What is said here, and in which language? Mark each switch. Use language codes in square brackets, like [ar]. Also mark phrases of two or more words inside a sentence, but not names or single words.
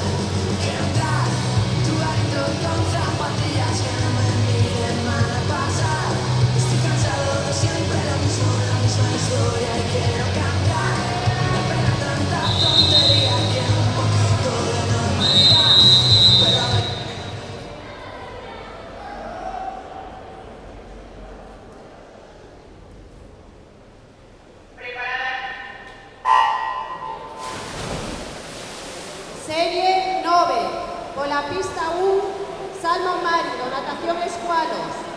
[es] Quiero entrar en tu garito con zapatillas que no me miren mal pasar. Estoy cansado de siempre lo mismo, la misma historia y quiero cambiar. Me pena tanta tontería, quiero un poquito de normalidad. Pero a ver. [gl] Serie 9, pola pista 1, Salma Mario, natación escualos.